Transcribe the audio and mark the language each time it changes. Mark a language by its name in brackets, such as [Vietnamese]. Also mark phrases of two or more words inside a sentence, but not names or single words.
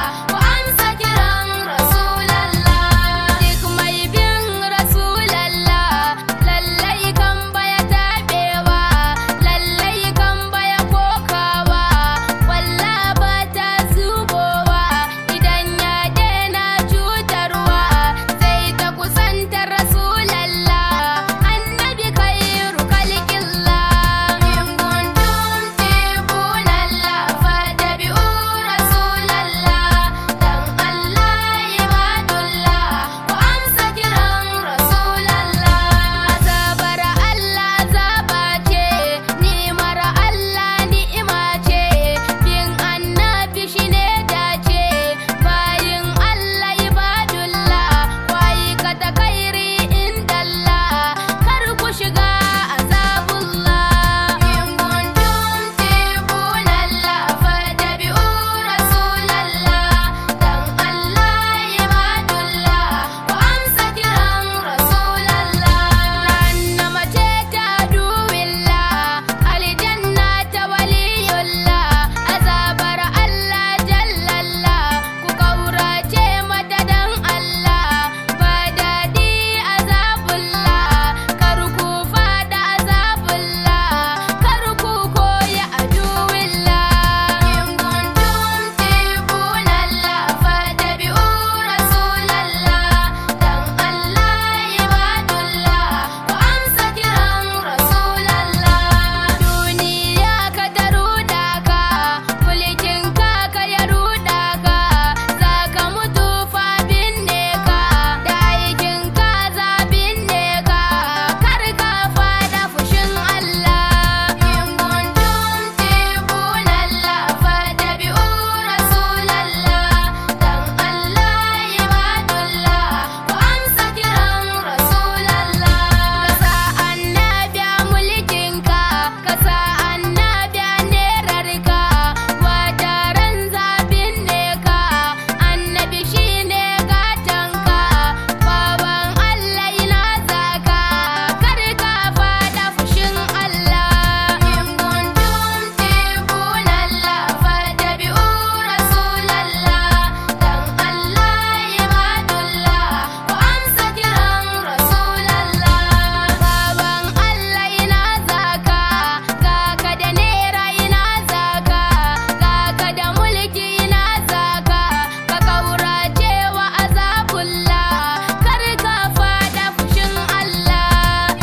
[Hausa] ku amsa kiran Rasulallah. Duk mai bin Rasulallah, lallai kan baya taɓewa, lallai kan baya kokawa, walla ba ta zubowa, idan ya daina cutarwa, sai ta kusanta Rasulallah. [Arabic] النبي خير خلق الله. إن كنتم تحبون الله فاتبعوا رسول الله. [Hausa] Dan Allah, ibadullah, ku amsa kiran Rasulallah. Azabar Allah azaba ce, ni'mar Allah ni'ima ce, bin Annabi shi ne dace, bayin Allah ibadullah, ku aikata [Arabic] خيرا عند الله, [Hausa] kar ku shiga azabullah. [Arabic] إن كنتم تحبون الله فاتبعوا رسول الله. [Hausa] Dan Allah, ibadullah, ku amsa kiran Rasulallah. Jahannama ce ta aduwillah, aljanna ta waliyullah, azabar Allah jallallah, ku kaurace mata dan Allah, ba daɗi azabullah, kar ku fada azabullah, kar ku koyi aduwillah. [Arabic] إن كنتم تحبون الله فاتبعوا رسول الله. [Hausa] Dan Allah, ibadullah, ku amsa kiran Rasulallah. Duniya ka ta ruɗa ka, mulkin ka ka ya ruɗa ka, za ka mutu fa binne ka, da aikin ka za binne ka, kar ka fada fushin Allah. [Arabic] إن كنتم تحبون الله فاتبعوا رسول الله. [Hausa] Dan Allah, ibadullah, ku amsa kiran Rasulallah. Ka sa Annabi a mulkin ka, ka sa Annabi a nerar ka, wata ran za binne ka, Annabi shi ne gatan ka, bawan Allah ina za ka, kar ka fada fushin Allah. [Arabic] إن كنتم تحبون الله فاتبعوا رسول الله. [Hausa] Dan Allah, ibadullah, ku amsa kiran Rasulallah. Bawan Allah ina za ka, ga ka da nera ina za ka, ga ka da mulki ina za ka, Ka kaurace wa azabullah, kar ka fada fushin Allah.